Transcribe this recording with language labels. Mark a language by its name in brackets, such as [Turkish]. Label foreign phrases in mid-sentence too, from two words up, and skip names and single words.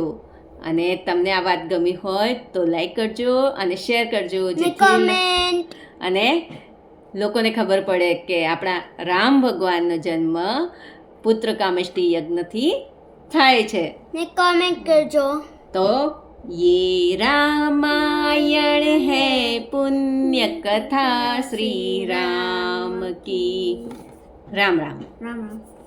[Gujarati] અને તમને આ વાત ગમી હોય તો લાઈક કરજો અને શેર કરજો, અને લોકોને ખબર પડે કે આપણા રામ ભગવાનનો જન્મ પુત્ર કામેષ્ટિ યજ્ઞથી થાય છે. કોમેન્ટ કરજો. તો [Hindi] ये रामायण है पुण्य कथा श्री राम की. राम राम.